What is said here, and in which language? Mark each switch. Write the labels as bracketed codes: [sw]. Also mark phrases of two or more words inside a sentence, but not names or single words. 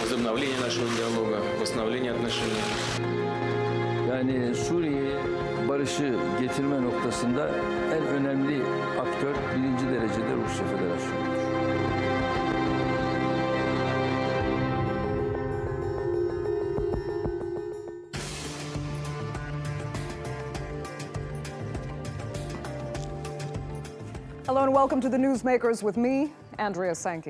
[ru] возобновления нашего диалога, восстановления отношений. [tr] Yani Suriye'ye barışı getirme noktasında en önemli aktör birinci derecede Rusya Federasyonu'dur. [en] Hello and welcome to the Newsmakers with me, Andrea Sankey.